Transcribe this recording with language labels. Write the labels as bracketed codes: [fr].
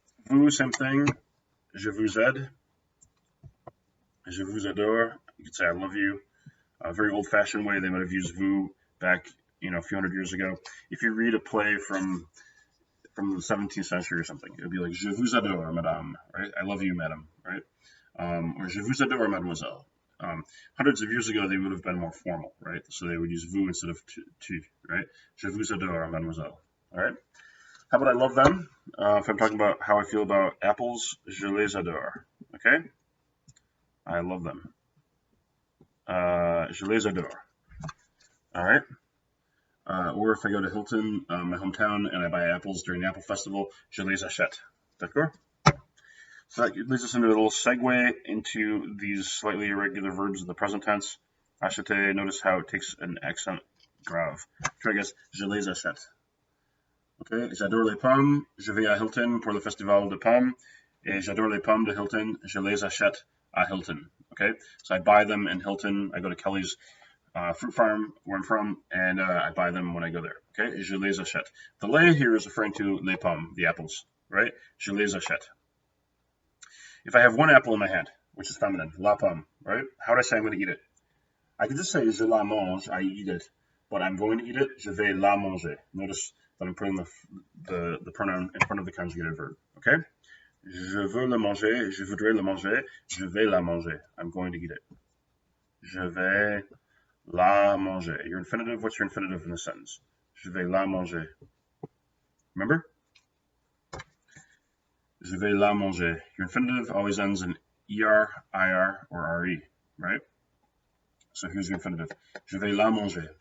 [en] Vous, same thing. [fr] Je vous aide. Je vous adore. [en] You could say I love you. A very old-fashioned way they might have used vous back, a few hundred years ago. If you read a play from the 17th century or something, it would be like [fr] Je vous adore, madame, [en] right? I love you, madam, right? [fr] Or Je vous adore, mademoiselle. [en] Hundreds of years ago, they would have been more formal, right? So they would use vous instead of tu, right? [fr] Je vous adore, mademoiselle, [en] all right? How about I love them? If I'm talking about how I feel about apples, [fr] je les adore, [en] okay? I love them. [fr] Je les adore, [en] all right? Or if I go to Hilton, my hometown, and I buy apples during the Apple Festival, [fr] je les achète. D'accord? [en] So that leads us into a little segue into these slightly irregular verbs in the present tense. Acheter, notice how it takes an accent grave. Try I guess, [fr] je les achète. Okay, j'adore les pommes, je vais à Hilton pour le festival de pommes, et j'adore les pommes de Hilton, je les achète à Hilton. [en] Okay, so I buy them in Hilton, I go to Kelly's fruit farm where I'm from, and I buy them when I go there. Okay, [fr] je les achète. [en] The les here is referring to les pommes, the apples, right? [fr] Je les achète. [en] If I have one apple in my hand, which is feminine, la pomme, right? How would I say I'm going to eat it? I could just say [fr] je la mange, [en] I eat it, but I'm going to eat it, [fr] je vais la manger. [en] Notice that I'm putting the pronoun in front of the conjugated verb, okay? [fr] Je veux le manger, je voudrais le manger, je vais la manger. [en] I'm going to eat it. [fr] Je vais la manger. [en] Your infinitive, what's your infinitive in the sentence? [fr] Je vais la manger. [en] Remember? [fr] Je vais la manger. [en] Your infinitive always ends in er, ir, or re, right? So here's your infinitive. Je vais la manger.